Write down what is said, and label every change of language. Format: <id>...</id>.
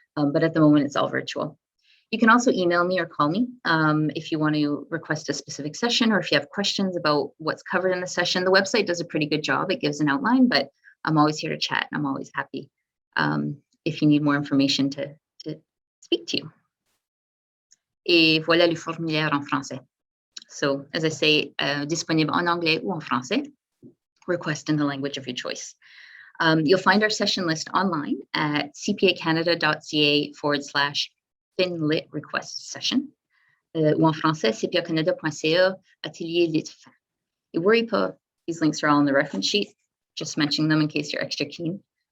<en>But at the moment, it's all virtual. You can also email me or call me if you want to request a specific session or if you have questions about what's covered in the session. The website does a pretty good job. It gives an outline, but I'm always here to chat and I'm always happy if you need more information to speak to you.</en> <fr>Et voilà le formulaire en français.</fr> <en>So, as I say,</en> <fr>disponible en anglais ou en français.</fr> <en>Request in the language of your choice. You'll find our session list online at cpacanada.ca/FinLit request session</en> <fr>ou en français</fr> <en>cpacanada.ca Atelier Literate. You worry pas, these links are all in the reference sheet, just mentioning them in case you're extra keen.</en>